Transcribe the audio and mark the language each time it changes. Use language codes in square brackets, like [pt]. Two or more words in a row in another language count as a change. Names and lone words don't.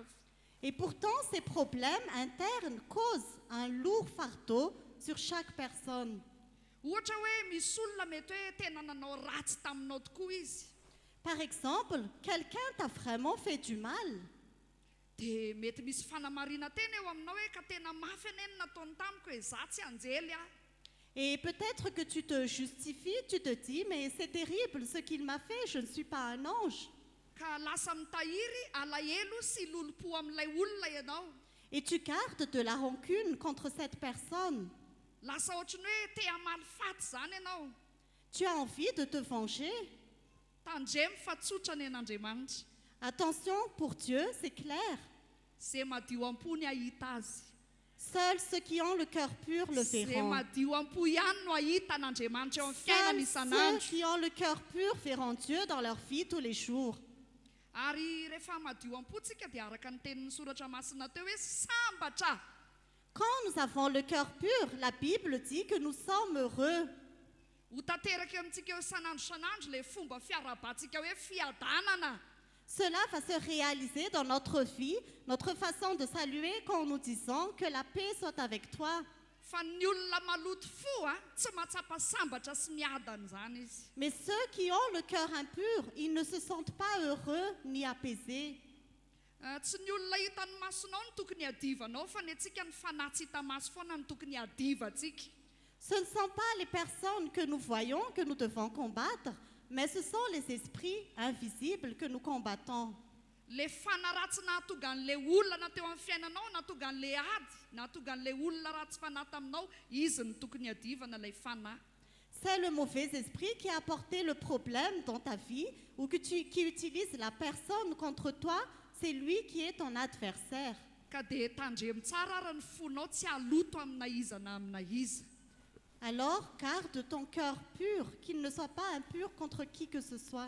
[fr] Et pourtant, ces problèmes internes causent un lourd fardeau sur chaque personne. [mg] Ohatra hoe misy olona mety hoe tena nanao ratsy taminao tokoa izy. [fr] Par exemple, quelqu'un t'a vraiment fait du mal. [mg] Dia mety misy fanamarina tena eo aminao hoe ka tena mafy ane ny nataony tamiko hoe za tsy anjely aho. [fr] Et peut-être que tu te justifies, tu te dis, mais c'est terrible ce qu'il m'a fait, je ne suis pas un ange. [mg] Ka lasa mitahiry alahelo sy lolo-po amin'ilay olona ianao. [fr] Et tu gardes de la rancune contre cette personne. [mg] Lasa ohatrany hoe te hamaly faty zany ianao. [fr] Tu as envie de te venger. [mg] Tandremo fa tsotra ny an'Andriamanitra. [fr] Attention, pour Dieu, c'est clair. [mg] Izay madio am-po ny ahita azy. [fr] Seuls ceux qui ont le cœur pur le [mg] Izay [fr] verront. [mg] madio am-po ihany no ahita an'Andriamanitra eo amin'ny [fr] Seuls [mg] fiainana [fr] ceux [mg] isan'andro. [fr] qui ont le cœur pur verront Dieu dans leur vie tous les jours. [mg] Ary rehefa madio am-potsika dia araka ny tenin'ny soratra masina teo hoe sambatra. [fr] Quand nous avons le cœur pur, la Bible dit que nous sommes heureux. [mg] Ho tanteraka amintsika eo isan'andro le fomba fiarabantsika hoe fiadanana. [fr] Cela va se réaliser dans notre vie, notre façon de saluer quand nous disons que la paix soit avec toi. [mg] Fa ny olona maloto fo tsy mahatsapa sambatra sy miadana zany izy. [fr] Mais ceux qui ont le cœur impur, ils ne se sentent pas heureux ni apaisés. [mg] Tsy ny olona hitan'ny masonao no tokony adivanao fa ny antsika ny fanahy tsy hita maso foana no tokony adivantsika. [fr] Ce ne sont pas les personnes que nous voyons que nous devons combattre, mais ce sont les esprits invisibles que nous combattons. [mg] Le fanaratsy nahatonga an'le olona teo amin'ny fiainanao, nahatonga an'le ady, nahatonga an'le olona ratsy fanahy taminao, izy ny tokony adivana ilay fanahy. [fr] C'est le mauvais esprit qui a apporté le problème dans ta vie ou qui utilise la personne contre toi, c'est lui qui est ton adversaire. [mg] Ka dia tandremo tsara ary ny fonao tsy haloto amina iza na amina iza. [fr] Alors garde ton cœur pur, qu'il ne soit pas impur contre qui que ce soit.